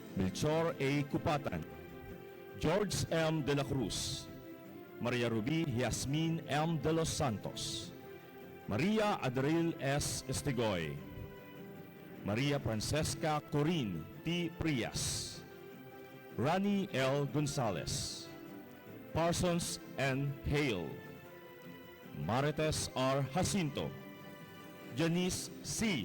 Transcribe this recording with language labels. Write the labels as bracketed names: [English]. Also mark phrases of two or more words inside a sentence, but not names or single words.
[English] Melchor A. Cupatan, George M. de la Cruz, Maria Ruby Yasmin M. de los Santos, Maria Adril S. Estigoy, Maria Francesca Corin T. Prias, Rani L. Gonzalez, Parsons N. Hale, Marites R. Jacinto, Janice C.